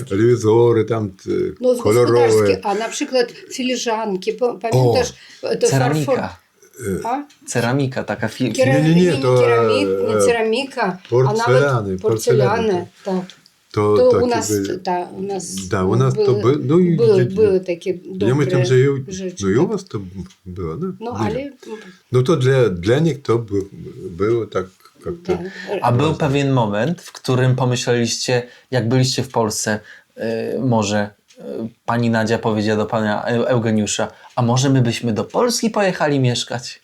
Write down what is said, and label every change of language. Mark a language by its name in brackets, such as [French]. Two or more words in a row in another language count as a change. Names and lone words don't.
[Polish] telewizory, tam No, kolorowe. gospodarskie, a na przykład filiżanki, pamiętasz? To Ceramika. A? Ceramika, taka Nie, to, nie ceramika, porcelany, a nawet porcelany. Tak. To takie u nas, były. u nas, [Russian] Да, у нас то было, ну, [Polish] były takie dobre я myślę, że rzeczy. no i u tak. was to było, no? No, Nie. ale... No to dla nich to było tak, jak to. tak. A był pewien moment, w którym pomyśleliście, jak byliście w Polsce, może pani Nadzia powiedziała do pana Eugeniusza, a może my byśmy do Polski pojechali mieszkać?